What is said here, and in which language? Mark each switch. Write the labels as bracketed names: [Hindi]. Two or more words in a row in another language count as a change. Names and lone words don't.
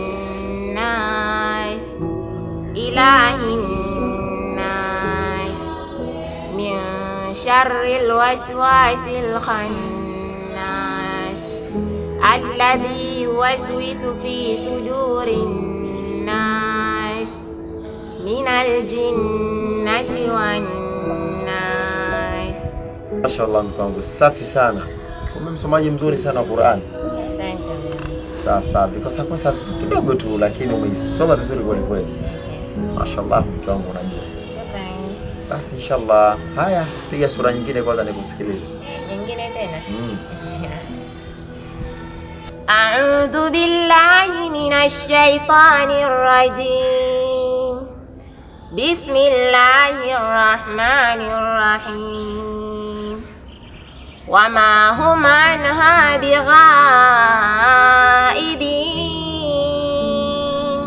[Arabic] الناس إله الناس من شر الوسواس الخناس الذي يوسوس في صدور الناس من الجنة والناس. ما شاء الله [Swahili] mke wangu, safi sana. Umemsomaji mzuri sana wa Qur'an. Sasa kosa kidogo tu, lakini umeisoma vizuri kweli kweli. Mashallah mke wangu, unajua. Basi inshallah. Haya, piga sura nyingine kwanza nikusikilize. Nyingine tena? [Arabic] أعوذ بالله من الشيطان الرجيم. بسم الله الرحمن الرحيم. وما هم عنها بغائبين.